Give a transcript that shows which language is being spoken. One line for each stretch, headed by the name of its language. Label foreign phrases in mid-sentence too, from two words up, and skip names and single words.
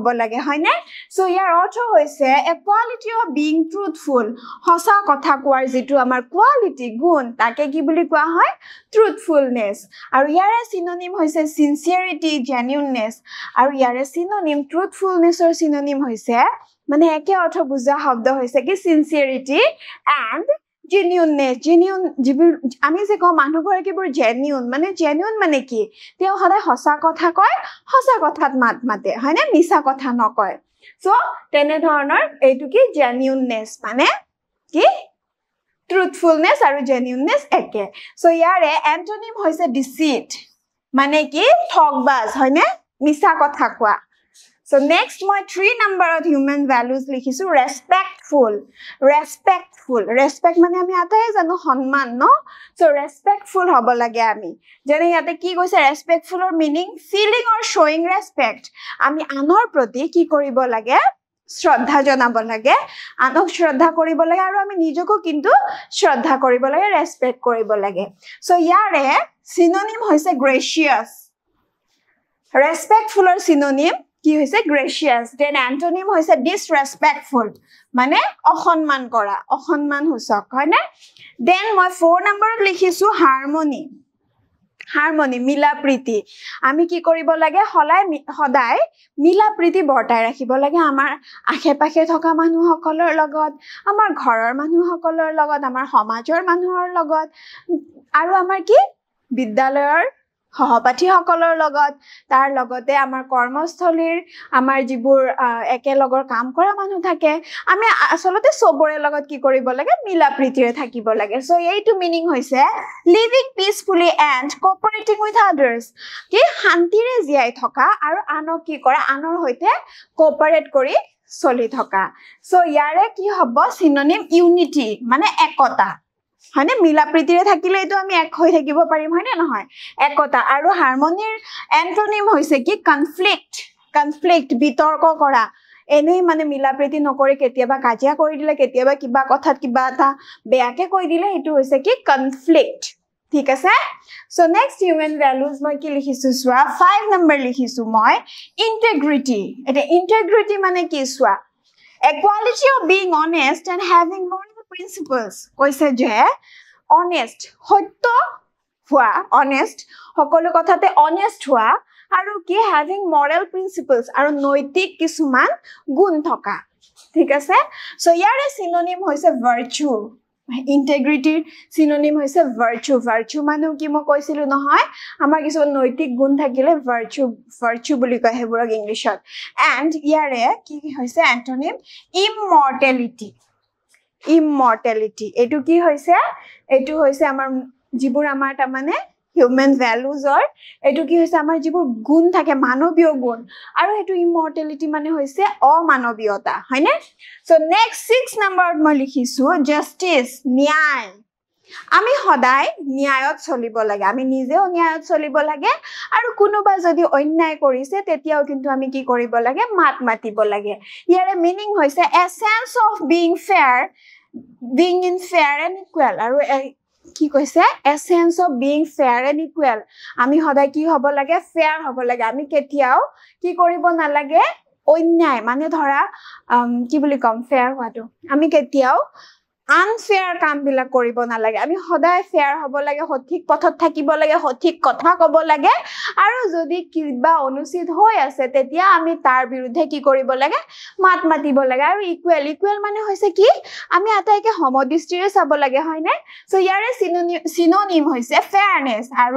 Assamese: লাগে হয়নে সো ইয়াৰ অৰ্থ হৈছে
English: a quality of being truthful
Assamese: সঁচা কথা কোৱাৰ যেটো আমাৰ কোৱালিটি গুণ তাকে কি বুলি কোৱা হয় truthfulness আৰু ইয়াৰে সিনোনিম হৈছে
English: sincerity genuineness
Assamese: আৰু ইয়াৰে সিনোনিম truthfulnessৰ সিনোনিম হৈছে মানে একে অৰ্থ বুজা শব্দ হৈছে কি
English: sincerity and genuineness
Assamese: আমি যে কম মানুহবোৰে কিবোৰ genuine মানে কি তেও সদায় সঁচা কথা কয় সঁচা কথাত মাতে হয়নে মিছা কথা নকয় সো তেনে ধৰণৰ এইটো কি genuineness মানে কি truthfulness আৰু genuineness একে সো ইয়াৰে antonym হৈছে deceit মানে কি ঠগবাজ হয়নে মিছা কথা কোৱা
English: So next
Assamese: মই 3
English: number of human values
Assamese: লিখিছো respect মানে আমি আটাই জানো সন্মান ন
English: so respectful
Assamese: হ'ব লাগে আমি যেনে ইয়াতে কি কৈছে
English: respectful or meaning feeling or showing respect
Assamese: আমি আনৰ প্ৰতি কি কৰিব লাগে শ্ৰদ্ধা জনাব লাগে আনক শ্ৰদ্ধা কৰিব লাগে আৰু আমি নিজকো কিন্তু শ্ৰদ্ধা কৰিব লাগে ৰেসপেক্ট কৰিব লাগে so ইয়াৰে সিনোনিম হৈছে
English: gracious Respectful or synonym
Assamese: কি হৈছে gracious.
English: Then antonym হৈছে disrespectful.
Assamese: মানে অসন্মান কৰা, অসন্মান সূচক হয় না? Then মই 4 নম্বৰত লিখিছো
English: harmony. Harmony
Assamese: মিলা প্ৰীতি. আমি কি কৰিব লাগে সদায় মিলা প্ৰীতি বৰ্তাই ৰাখিব লাগে আমাৰ আশে-পাশে থকা মানুহসকলৰ লগত, আমাৰ ঘৰৰ মানুহসকলৰ লগত, আমাৰ সমাজৰ মানুহৰ লগত আৰু আমাৰ কি বিদ্যালয়ৰ সহপাঠীসকলৰ লগত, তাৰ লগতে আমাৰ কৰ্মস্থলীৰ আমাৰ যিবোৰ একেলগৰ কাম কৰা মানুহ থাকে, আমি আসলতে সবৰে লগত কি কৰিব লাগে মিলা প্ৰীতিৰে থাকিব লাগে. সো এইটো মিনিং হৈছে
English: living peacefully and cooperating with others.
Assamese: কি শান্তিৰে জীয়াই থকা আৰু আনক কি কৰা আনৰ সৈতে কোঅপাৰেট কৰি চলি থকা. সো ইয়াৰে কি হ'ব
English: synonym unity
Assamese: মানে একতা. হয়নে মিলা প্ৰীতিৰে থাকিলে এটো আমি এক হৈ থাকিব পাৰিম হয়নে নহয় একতা আৰু
English: harmonyৰ antonym
Assamese: হৈছে কি কনফ্লিক্ট বিতৰ্ক কৰা এনেই মানে মিলা প্ৰীতি নকৰে কেতিয়াবা কাজিয়া কৰি দিলে কেতিয়াবা কিবা কথাত কিবা এটা বেয়াকে কৈ দিলে এটো হৈছে কি কনফ্লিক্ট ঠিক আছে
English: so next human values
Assamese: মই কি লিখিছো সোৱা 5 নম্বৰ লিখিছো মই ইন্টিগ্ৰিটি এটা ইন্টিগ্ৰিটি মানে কি সোৱা
English: equality of being honest and having moral
Assamese: principles কৈছে যে honest সত্য হোৱা honest সকলো কথাতে honest হোৱা আৰু কি
English: having moral principles
Assamese: আৰু নৈতিক কিছুমান গুণ থকা ঠিক আছে সো ইয়াৰে synonym হৈছে
English: virtue integrity synonym
Assamese: হৈছে virtue মানে কি মই কৈছিলো নহয় আমাৰ কিছু নৈতিক গুণ থাকিলে virtue বুলি কয় হেবোৰক ইংলিশত and ইয়াৰে কি হৈছে antonym immortality এটো কি হৈছে এটো হৈছে আমাৰ যিবোৰ আমাৰ তা মানে
English: human valuesৰ
Assamese: এটো কি হৈছে আমাৰ যিবোৰ গুণ থাকে মানৱীয় গুণ আৰু এটো ইমৰ্টেলিটি মানে হৈছে অমানৱীয়তা হয়নে
English: so next
Assamese: 6 নম্বৰত মই লিখিছো জাস্টিস ন্যায় আমি সদায় ন্যায়ত চলিব লাগে আমি নিজেও ন্যায়ত চলিব লাগে আৰু কোনোবা যদি অন্যায় কৰিছে তেতিয়াও কিন্তু আমি কি কৰিব লাগে মাত মাতিব লাগে ইয়াৰে মিনিং হৈছে
English: a sense of being in fair and equal
Assamese: আৰু কি কৈছে
English: a sense of being fair and equal
Assamese: আমি সদায় কি হ'ব লাগে fair হ'ব লাগে আমি কেতিয়াও কি কৰিব নালাগে অন্যায় মানে ধৰা কি বুলি কম fair হোৱাটো আমি কেতিয়াও unfair কাম বিলা কৰিব নালাগে আমি সদায় fair হ'ব লাগে সঠিক পথত থাকিব লাগে সঠিক কথা ক'ব লাগে আৰু যদি কিবা অনুচিত হৈ আছে তেতিয়া আমি তাৰ বিৰুদ্ধে কি কৰিব লাগে মাত মাতিব লাগে আৰু ইকুৱেল মানে হৈছে কি আমি আটাইকে সমদৃষ্টিৰে চাব লাগে হয়নে সো ইয়াৰে synonym হৈছে fairness আৰু